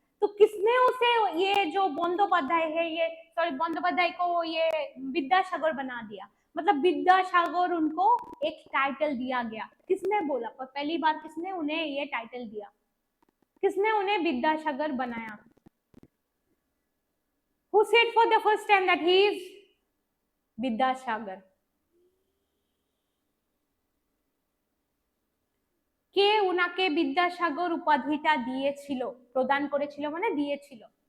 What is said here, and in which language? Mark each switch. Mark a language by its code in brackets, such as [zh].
[hi] तो किसने उसे ये जो बंदोपाध्याय है, ये सॉरी बंदोपाध्याय को ये विद्यासागर बना दिया? मतलब विद्यासागर उनको एक टाइटल दिया गया, किसने बोला? पर पहली बार किसने उन्हें ये टाइटल दिया, किसने उन्हें विद्यासागर बनाया? [en] Who said for the first time that he is Vidyasagar? [bn] কে উনাকে বিদ্যাসাগর উপাধিটা দিয়েছিল, প্রদান করেছিল মানে দিয়েছিল?